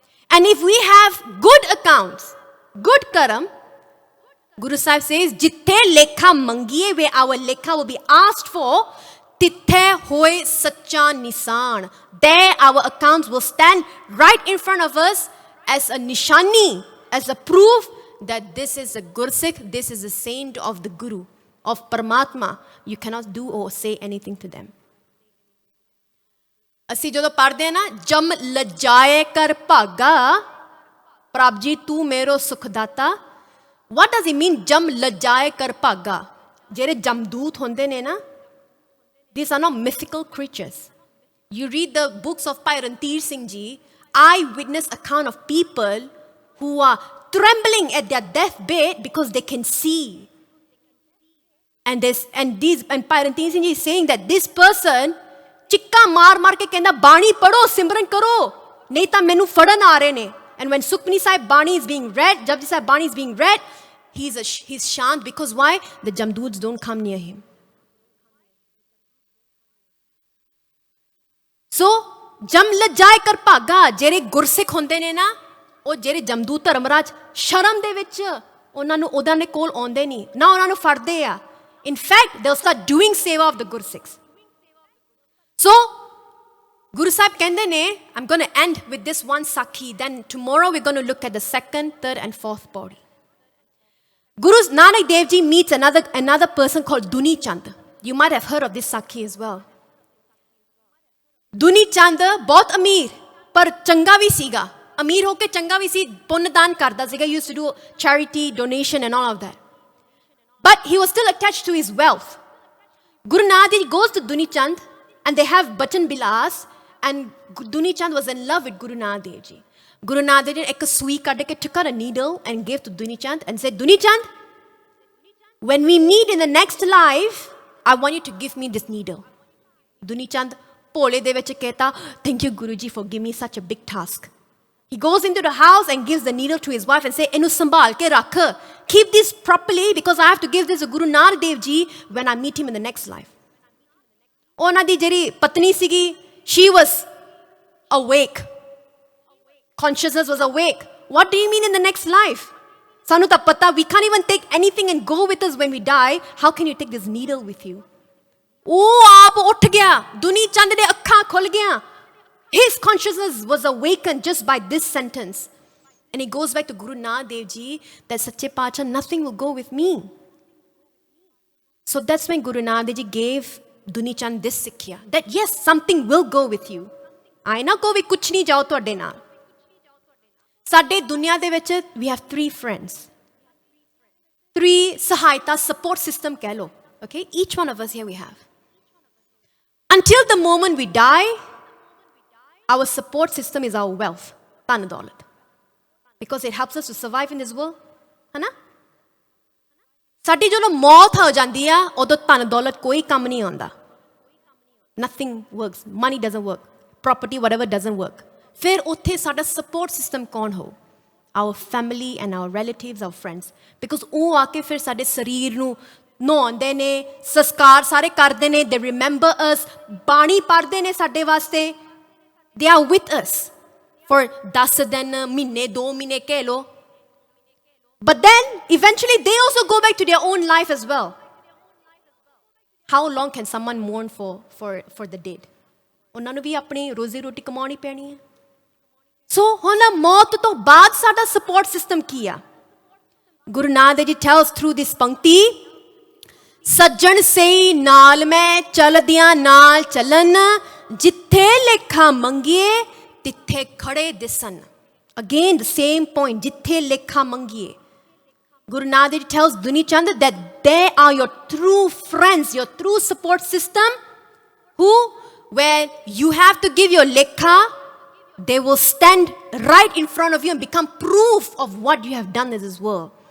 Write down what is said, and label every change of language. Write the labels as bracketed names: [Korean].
[English] And if we have good accounts, good karam, Guru Sahib says, [Punjabi] Jithe lekha mangiye, [English] where our lekha will be asked for, [Punjabi] tithe hoye sacha nisan. [English] There our accounts will stand right in front of us as a nishani, as a proof that this is a Gursikh, this is a saint of the Guru, of Paramatma. You cannot do or say anything to them. [Punjabi] ਅਸੀਂ ਜਦੋਂ ਪੜ੍ਹਦੇ ਹਾਂ ਨਾ, ਜਮ ਲਜਾਏ ਕਰ ਭਾਗਾ ਪ੍ਰਭ ਜੀ ਤੂੰ ਮੇਰੋ ਸੁਖਦਾਤਾ, [English] what does it mean [Punjabi] ਜਮ ਲਜਾਏ ਕਰ ਭਾਗਾ? ਜਿਹੜੇ ਜਮਦੂਤ ਹੁੰਦੇ ਨੇ ਨਾ, [English] these are not mythical creatures. You read the books of Bhai Rantir Singh Ji, eyewitness account of people who are trembling at their deathbed because they can see. And Bhai Rantir Singh Ji is saying that this person [Punjabi] ਚਿੱਕਾ ਮਾਰ ਕੇ ਕਹਿੰਦਾ ਬਾਣੀ ਪੜੋ, ਸਿਮਰਨ ਕਰੋ, ਨਹੀਂ ਤਾਂ ਮੈਨੂੰ ਫੜਨ ਆ ਰਹੇ ਨੇ. [English] And when Sukhmani Sahib Bani is being read, Japji Sahib Bani is being read, he's shant because why? The Jamduds don't come near him. [Punjabi] So, jam lajai kar bhaga, ਜਿਹੜੇ ਗੁਰਸਿੱਖ ਹੁੰਦੇ ਨੇ ਨਾ, ਉਹ ਜਿਹੜੇ ਜਮਦੂਤ ਧਰਮਰਾਜ ਸ਼ਰਮ ਦੇ ਵਿੱਚ ਉਹਨਾਂ ਨੂੰ ਉਹਨਾਂ ਦੇ ਕੋਲ ਆਉਂਦੇ ਨਹੀਂ, ਨਾ ਉਹਨਾਂ ਨੂੰ ਫੜਦੇ ਆ. [English] In fact, they'll start doing seva of the Gursikhs. So, Guru Sahib [Punjabi] ਕਹਿੰਦੇ ਨੇ, [English] I'm going to end with this one Sakhi. Then tomorrow we're going to look at the second, third and fourth body. Guru Nanak Dev Ji meets another person called Duni Chand. You might have heard of this Sakhi as well. [Punjabi] Duni Chand ਬਹੁਤ ਅਮੀਰ ਪਰ ਚੰਗਾ ਵੀ ਸੀਗਾ. ਅਮੀਰ ਹੋ ਕੇ ਚੰਗਾ ਵੀ ਸੀ, ਪੁੰਨ ਦਾਨ ਕਰਦਾ ਸੀਗਾ. [English] He used to do charity, donation and all of that. But he was still attached to his wealth. Guru Nanak Dev Ji goes to Duni Chand and they have Bachan Bilas, and Duni Chand was in love with Guru Nanak Dev Ji. Guru Nanak Dev Ji [Punjabi] ek sui kadde ke [English] took out a needle and gave to Duni Chand and said, Duni Chand, when we meet in the next life, I want you to give me this needle. Duni Chand [Punjabi] pole de vich kehta, [English] thank you Guruji for giving me such a big task. He goes into the house and gives the needle to his wife and says, [Punjabi] Enu sambal ke rakh, [English] keep this properly because I have to give this to Guru Nanak Dev Ji when I meet him in the next life. [Punjabi] ਉਹਨਾਂ ਦੀ ਜਿਹੜੀ ਪਤਨੀ ਸੀਗੀ, [English] she was awake. Consciousness was awake. What do you mean in the next life? [Punjabi] ਸਾਨੂੰ ਤਾਂ ਪਤਾ, [English] we can't even take anything and go with us when we die. How can you take this needle with you? [Punjabi] ਉਹ ਆਪ ਉੱਠ ਗਿਆ, ਦੁਨੀ ਚੰਦ ਦੇ ਅੱਖਾਂ ਖੁੱਲ ਗਿਆ. [English] His consciousness was awakened just by this sentence. And he goes back to Guru Nanak Dev Ji that Sache Pacha, nothing will go with me. So that's when Guru Nanak Dev Ji gave Duni Chand this sikhya, that yes, something will go with you. [Punjabi] I na ko vi kuch nahi jao ਤੁਹਾਡੇ ਨਾਲ. ਸਾਡੇ ਦੁਨੀਆ ਦੇ ਵਿੱਚ [English] we have 3 friends. [Punjabi] 3 ਸਹਾਇਤਾ [English] support system [Punjabi] ਕਹਿ ਲੋ. [English] Okay, each one of us here we have. Until the moment we die, our support system is our wealth, [Punjabi] ਧਨ ਦੌਲਤ. [English] Because it helps us to survive in this world. [Punjabi] ਹੈ ਨਾ? ਸਾਡੀ ਜਦੋਂ ਮੌਤ ਹੋ ਜਾਂਦੀ ਆ, ਉਦੋਂ ਧਨ ਦੌਲਤ ਕੋਈ ਕੰਮ ਨਹੀਂ ਆਉਂਦਾ. [English] Nothing works. Money doesn't work. Property, whatever, doesn't work. [Punjabi] ਫਿਰ ਉੱਥੇ ਸਾਡਾ [English] support system [Punjabi] ਕੌਣ ਹੋ? [English] Our family and our relatives, our friends. [Punjabi] Because ਉਹ ਆ ਕੇ ਫਿਰ ਸਾਡੇ ਸਰੀਰ ਨੂੰ ਨਹਾਉਂਦੇ ਨੇ, ਸੰਸਕਾਰ ਸਾਰੇ ਕਰਦੇ ਨੇ. [English] They remember us. [Punjabi] ਬਾਣੀ ਪੜ੍ਹਦੇ ਨੇ ਸਾਡੇ ਵਾਸਤੇ. [English] They are with us for 10 [Punjabi] ਦਿਨ, ਮਹੀਨੇ, 2 ਮਹੀਨੇ ਕਹਿ ਲੋ. [English] But then, eventually, they also go back to their own life as well. How long can someone mourn for the dead? [Punjabi] ਉਹਨਾਂ ਨੂੰ ਵੀ ਆਪਣੀ ਰੋਜ਼ੀ ਰੋਟੀ ਕਮਾਉਣੀ ਪੈਣੀ ਹੈ. So, ਹੁਣ ਮੌਤ ਤੋਂ ਬਾਅਦ ਸਾਡਾ [English] support system [Punjabi] ਕੀ ਆ? [English] Guru Nanak Dev Ji tells through this pankti, [Punjabi] ਸੱਜਣ ਸਈ ਨਾਲ ਮੈਂ ਚਲਦਿਆਂ ਨਾਲ ਚੱਲਣ, ਜਿੱਥੇ ਲੇਖਾ ਮੰਗੀਏ ਤਿੱਥੇ ਖੜੇ ਦਿਸਣ. [English] Again, the same point, [Punjabi] ਜਿੱਥੇ ਲੇਖਾ ਮੰਗੀਏ. [English] Guru Nanak Dev Ji tells Duni Chand that they are your true friends, your true support system, who, where you have to give your lekha, they will stand right in front of you and become proof of what you have done in this world.